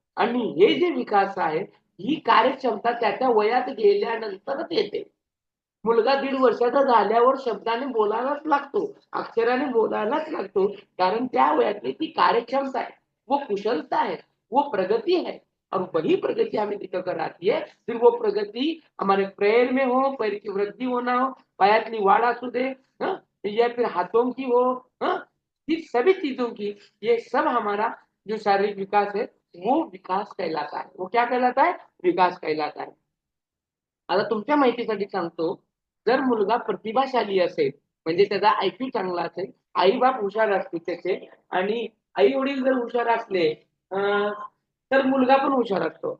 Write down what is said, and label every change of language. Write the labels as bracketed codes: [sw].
[mr] आणि हे जे विकास आहे, ही कार्यक्षमता त्या वयात गेल्यानंतरच येते. मुलगा 1.5 वर्षाचा झाल्यावर शब्दाने बोलायलाच लागतो, अक्षराने बोलायलाच लागतो, कारण त्या वयातली ती कार्यक्षमता आहे, [hi] वो कुशलता है, वो प्रगति है. और वही प्रगति हमें दिक्कत आती है. फिर वो प्रगति हमारे पैर में हो, पैर की वृद्धि होना हो, [mr] पायातली वाढ असू दे, [hi] या फिर हाथों की हो, इन सभी चीजों की, ये सब हमारा जो शारीरिक विकास है वो विकास कहलाता है. वो क्या कहलाता है, विकास कहलाता है. [mr] आता तुमच्या माहितीसाठी सांगतो, जर मुलगा प्रतिभाशाली असेल, म्हणजे त्याचा IQ चांगला असेल, आई बाप हुशार असतील त्याचे, आणि आई वडील जर हुशार असले, तर मुलगा पण हुशार असतो.